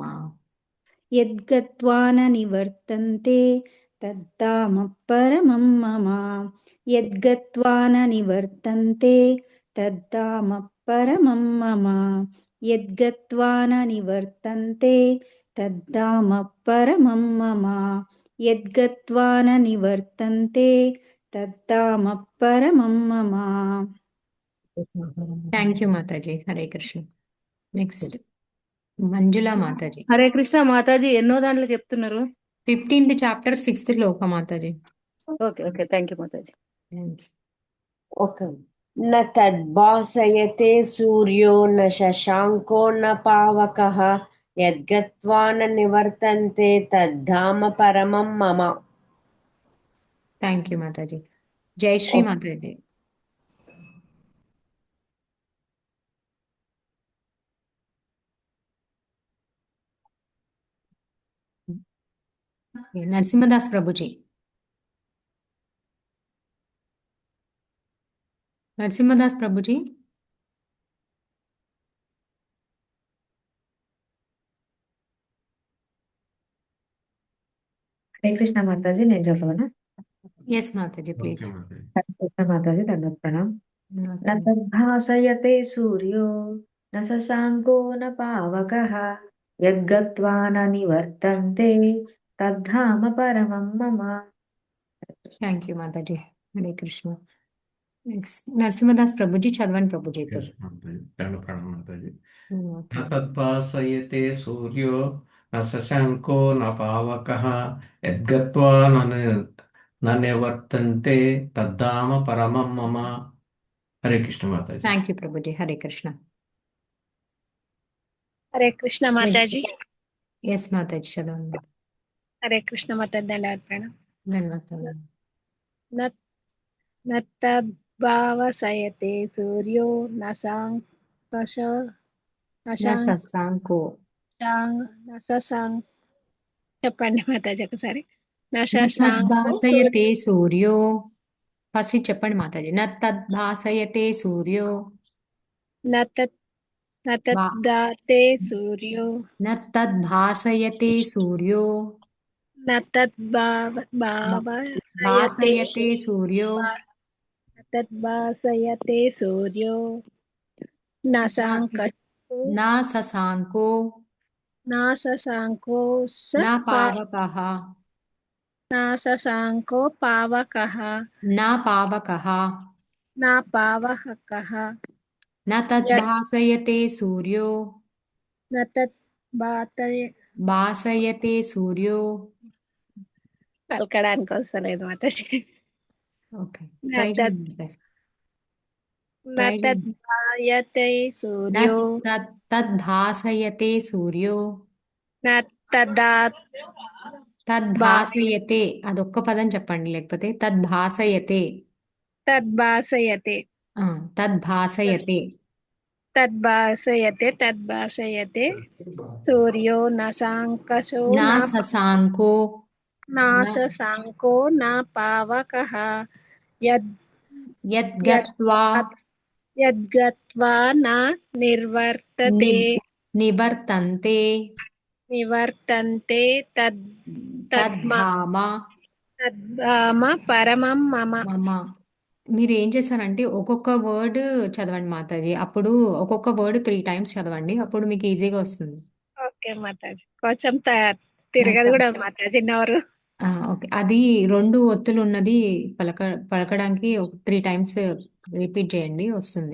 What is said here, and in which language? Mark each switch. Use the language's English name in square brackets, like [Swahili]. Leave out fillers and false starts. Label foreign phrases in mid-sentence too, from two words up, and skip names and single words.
[Sanskrit] यद्गत्वा न निवर्तन्ते तद्धाम परमं मम यद्गत्वा न निवर्तन्ते तद्धाम परमं मम यद्गत्वा न निवर्तन्ते तद्धाम परमं मम यद्गत्वा न निवर्तन्ते तद्धाम परमं मम. [English] thank you [Telugu] మాతాజీ. హరే కృష్ణ. నెక్స్ట్ మంజులా మాతాజీ. హరే కృష్ణ మాతాజీ, ఎన్నో దాంట్లో చెప్తున్నారు? 15th చాప్టర్ 6th శ్లోక మాతాజీ. [English] okay okay, thank you Mataji. thank you. Okay. [Sanskrit] न तद्भासयते सूर्यो न शशाङ्को न पावकः यद्गत्वा न निवर्तन्ते तद्धाम परमं मम. [English] thank you [Telugu] మాతాజీ. జయశ్రీ మాతాజీ. నరసింహదాస్ ప్రభుజీ. నరసింహదాస్ ప్రభుజీ. హరే కృష్ణ మాతాజీ, నేను చదవనా? ఎస్ మాతాజీ ప్లీజ్. హరే కృష్ణ మాతాజీ, [Hindi] दंडवत प्रणाम. [Sanskrit] न तद्भासयते सूर्यो न शशाङ्को न पावकः यद्गत्वा न निवर्तन्ते तद्धाम परमं मम. [English] thank you [Telugu] మాతాజీ. హరే కృష్ణ. నెక్స్ట్ నరసింహదాస్ ప్రభుజీ చదవండి ప్రభుజీ. [English] Yes, Mataji. [Hindi] दंडवत प्रणाम, माताजी. [Telugu] ఓకే. [Sanskrit] न तद्भासयते सूर्यो न शशाङ्को न पावकः यद्गत्वा न निवर्तन्ते तद्धाम परमं मम. [Hindi] हरे कृष्ण माताजी. [English] thank you [Telugu] ప్రభుజీ. హరే కృష్ణ. హరే కృష్ణ మాతాజీ. ఎస్ మాతాజీ చదవండి. హరే కృష్ణ మాతాజీ, [Hindi] दंडवत प्रणाम. [Telugu] ధన్యవాదాలు. [Sanskrit] న తద్భాసయతే సూర్యో న శశాంకో. [Telugu] శశాంక్ చెప్పండి మాతాజీ ఒకసారి. న [Sanskrit] తద్భాసయతే సూర్యో. [Telugu] ఫస్ట్ చెప్పండి మాతాజీ. [Sanskrit] న తద్భాసయతే సూర్యో. నతద్ధాతే సూర్యో న తద్భాసయతే సూర్యో न तद्भासयते भासयते सूर्यो न तद्भासयते सूर्यो न साङ्कशो न शशाङ्को न शशाङ्को स न पावकः न शशाङ्को पावकः न पावकः न पावकः न तद्भासयते सूर्यो न तद्भासय भासयते सूर्यो [Telugu] పలకడానికి వస్తలేదు మాతాజీ ఓకే [Sanskrit] न [Telugu] ట్రై [Sanskrit] तद् [Telugu] చేయండి [Sanskrit] न [Telugu] ట్రై చేయండి [Sanskrit] तद्भायते सूर्यो తద్భాసయతే సూర్యో न तदा [Telugu] తద్భాసయతే అదొక్క పదం చెప్పండి లేకపోతే తద్భాసయతే [Sanskrit] तद्भासयते తద్భాసయతే तद्भासयते सूर्यो न साङ्कशो నా न శశాంకో न शशाङ्को न पावकः यद् యద్గత్వా यद्गत्वा न निर्वर्तते నివర్తంతే निवर्तन्ते తద్ధామ तद्धाम परमं मम [Telugu] మమ మీరు ఏం చేశారంటే ఒక్కొక్క వర్డ్ చదవండి మాతాజీ అప్పుడు ఒక్కొక్క వర్డ్ 3 టైమ్స్ చదవండి అప్పుడు మీకు ఈజీగా వస్తుంది ఓకే మాతాజీ కొంచెం తిరగదు కూడా మాతాజీ నోరు ఓకే అది 2 ఒత్తులు ఉన్నది పలకడానికి 3 టైమ్స్ రిపీట్ చేయండి వస్తుంది